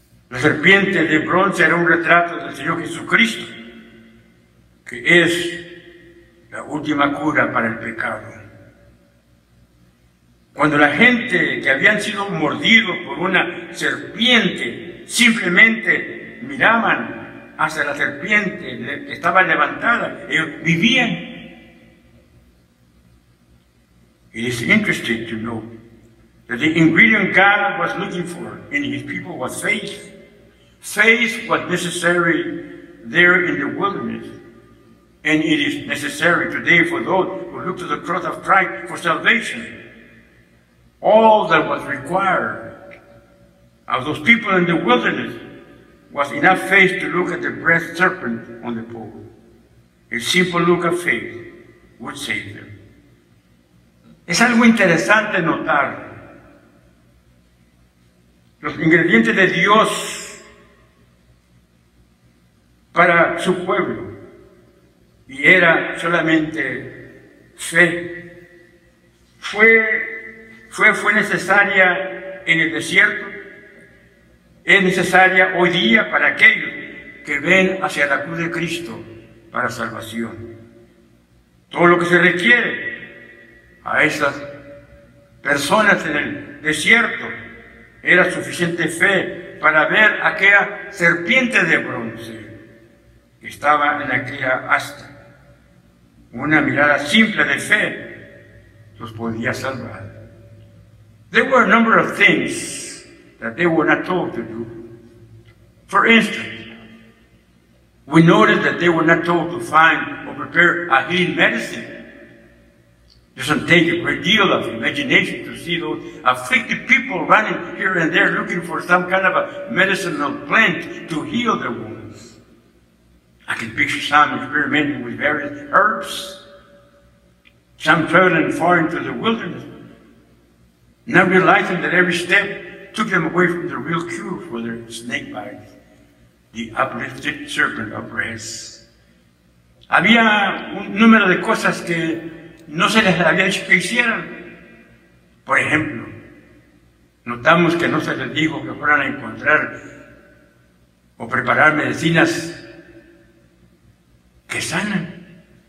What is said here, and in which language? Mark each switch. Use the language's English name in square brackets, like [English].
[Spanish] La serpiente de bronce era un retrato del Señor Jesucristo, que es la última cura para el pecado. Cuando la gente que habían sido mordidos por una serpiente simplemente miraban hacia la serpiente que estaba levantada, ellos vivían. [English] It is interesting to know that the ingredient God was looking for in his people was faith. Faith was necessary there in the wilderness, and it is necessary today for those who look to the cross of Christ for salvation. All that was required of those people in the wilderness was enough faith to look at the brass serpent on the pole. A simple look of faith would save them. [Spanish] Es algo interesante notar los ingredientes de Dios para su pueblo, y era solamente fe. Fue necesaria en el desierto es necesaria hoy día para aquellos que ven hacia la cruz de Cristo para salvación. Todo lo que se requiere a esas personas en el desierto era suficiente fe para ver aquella serpiente de bronce que estaba en aquella asta. Una mirada simple de fe los podía salvar. [English] There were a number of things that they were not told to do. For instance, we noticed that they were not told to find or prepare a healing medicine. It doesn't take a great deal of imagination to see those afflicted people running here and there looking for some kind of a medicinal plant to heal their wounds. I can picture some experimenting with various herbs, some traveling far into the wilderness, not realizing that every step took them away from the real cure for their snake bites, the uplifted serpent of brass. [Spanish] Había un número de cosas que no se les había dicho que hicieran. Por ejemplo, notamos que no se les dijo que fueran a encontrar o preparar medicinas que sanan.